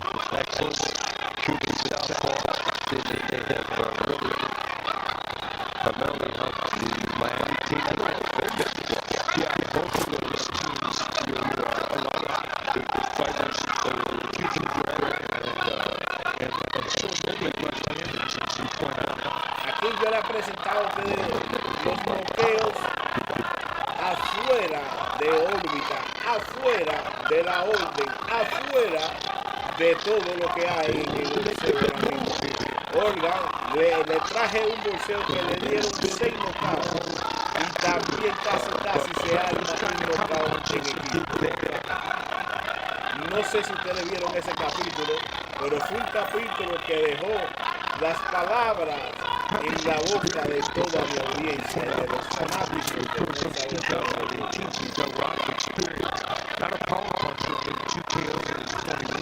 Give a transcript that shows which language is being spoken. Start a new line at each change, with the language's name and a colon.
English: Excellent Cuban southpaw. They have really primarily helped the Miami team. Yeah, both of those teams, a lot of the fighters Cuban and so many left-handers, as you point out.
Spanish: Aquí yo le he presentado a ustedes los bloqueos afuera de órbita, afuera de la orden, afuera de todo lo que hay en el boxeo ahora mismo. Oiga, le traje un boxeo que le dieron 6 knockouts y también casi se arma un knockout en equipo. No sé si ustedes vieron ese capítulo, pero fue un capítulo que dejó las palabras en la boca de toda mi audiencia y de los fanáticos de
English: Since 2018, he's got a lot of experience. Not a power puncher, maybe 2 KOs in his 20